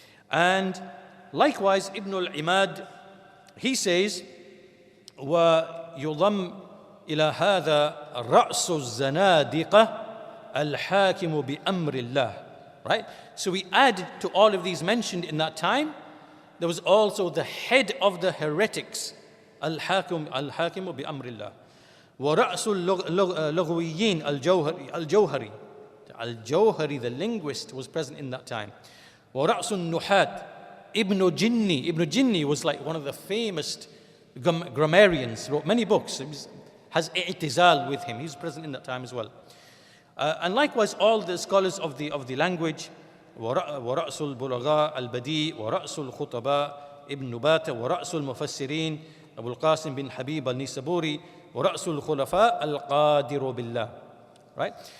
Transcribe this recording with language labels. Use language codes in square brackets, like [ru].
[en] And likewise, Ibn al-Iyaad, he says, [ar] وَيُضَمْ إِلَى هَذَا رَأْسُ الزَّنَادِقَةِ [en] al-Hakim bi-amrillah. Right? So we add to all of these mentioned in that time, there was also the head of the heretics, al-Hakim bi-amrillah. [ar] وَرَأْسُ اللُّغْوِيِّينَ al-Jawhari. [en] Al-Jawhari, the linguist, was present in that time. [ar] وَرَأْسُ النُّحَاتِ [en] Ibn Jinni. Ibn Jinni was like one of the famous grammarians, wrote many books, has i'tizal with him. He's present in that time as well. And likewise, all the scholars of the language, [ar] وَرَأْسُ الْبُلَغَاء الْبَدِيء وَرَأْسُ الْخُطَبَاء [en] Ibn Nubata [ar] وَرَأْسُ الْمُفَسِّرِينَ [en] Abu al-Qasim bin Habib al-Nisaburi [ar] وَرَأْسُ الْخُلَفَاء الْقَادِرُ بِاللَّهِ. [en] Right?